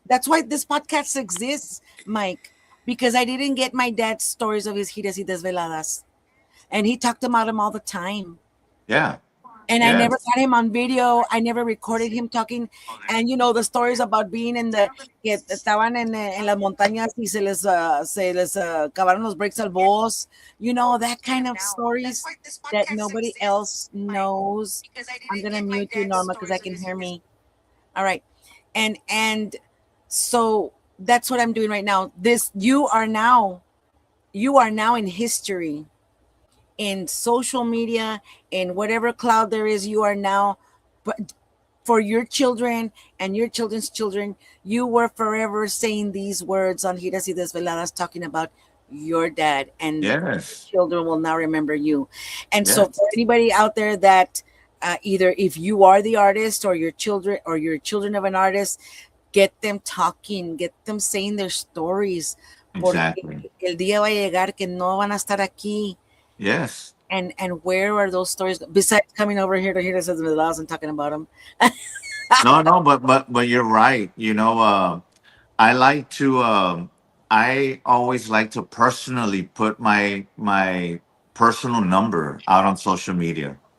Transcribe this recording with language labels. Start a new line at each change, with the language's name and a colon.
English: That's why this podcast exists, Mike, because I didn't get my dad's stories of his
Spanish: giras y desveladas,
English: and he talked about them all the time. Yeah, And I never yes, got him on video. I never recorded him talking. And the stories about being
Spanish: que estaban en las montañas y se les acabaron los brakes al
English: boss. That kind of stories that nobody else knows. I'm gonna mute you, Norma, because I can hear me. All right. And so that's what I'm doing right now. You are now in history, in social media, in whatever cloud there is. You are now, but for your children and your children's children, you were forever saying these words on Giras y Desveladas, talking about your dad, and yes, children will now remember you. And so yes, for anybody out there that either if you are the artist or your children of an artist, get them talking, get them saying their stories,
Spanish: porque
English: exactly.
Spanish: el día va a llegar que no van a estar aquí.
English: Yes. And where are those stories besides coming over here to hear us the laws and talking about them? No, no, but you're right. I like to. I always like to personally put my personal number out on social media.